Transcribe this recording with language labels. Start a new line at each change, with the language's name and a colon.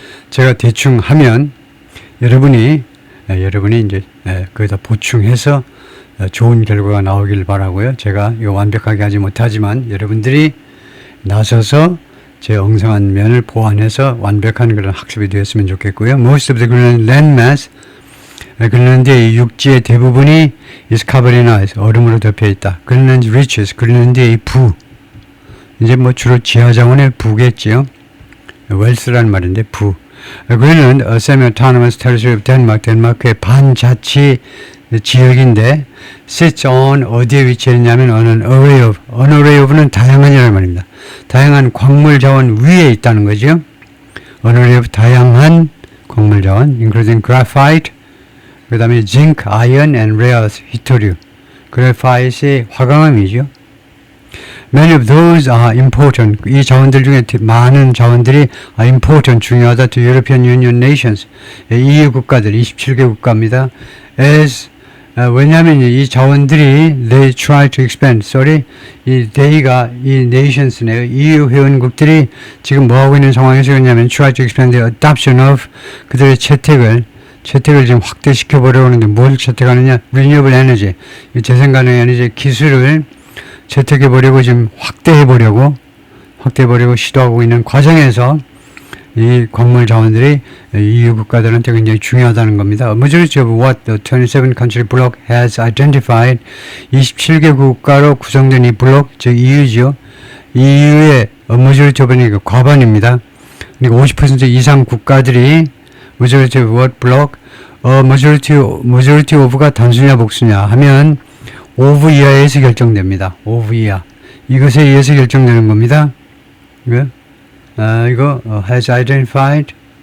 Korean: 제가 대충 하면 여러분이 이제 거기다 보충해서 좋은 결과가 나오길 바라고요. 제가 이거 완벽하게 하지 못하지만 여러분들이 나서서 제 엉성한 면을 보완해서 완벽한 그런 학습이 되었으면 좋겠고요.
English: Most of the Greenland landmass,
Korean: 그린란드의 육지의 대부분이
English: is covered in ice,
Korean: 얼음으로 덮여 있다.
English: Greenland reaches,
Korean: 그린란드의 부, 이제 뭐 주로 지하자원의 부겠지요. 웰스라는 말인데 부. 그는
English: semi-autonomous territory of Denmark,
Korean: 덴마크의 반자치 지역인데
English: sits on,
Korean: 어디에 위치해 있냐면
English: on an array of는
Korean: 다양한이라는 말입니다.
English: 다양한 광물 자원 위에 있다는 거죠. on array of
Korean: 다양한 광물 자원
English: including graphite,
Korean: 그 다음에
English: zinc, iron and rare earth, 히토류.
Korean: 그래파이트의 화강암이죠.
English: Many of those are important.
Korean: 이 자원들 중에 많은 자원들이
English: are important,
Korean: 중요하다
English: to European Union nations.
Korean: EU 국가들, 27개 국가입니다.
English: As
Korean: 왜냐하면 이 자원들이
English: they try to expand.
Korean: 이 they가 이 nations네요. EU 회원국들이 지금 뭐 하고 있는 상황에서 그러냐면
English: try to expand the adoption of,
Korean: 그들의 채택을 지금 확대시켜 보려고 하는데 뭘 채택하느냐?
English: Renewable energy,
Korean: 재생 가능 에너지 기술을 채택해 보려고 지금 확대해 보려고 시도하고 있는 과정에서 이 광물 자원들이 EU 국가들한테 굉장히 중요하다는 겁니다.
English: A majority of what the 27 country bloc has identified,
Korean: 27개 국가로 구성된 이 블록, 즉 EU죠. EU의
English: a majority of
Korean: 는 과반입니다. 그러니까 50% 이상 국가들이
English: majority of what block,
Korean: majority of가 단수냐 복수냐 하면 of 이하에서 결정됩니다. of 이하. 이것에 의해서 결정되는 겁니다. 이거
English: has identified.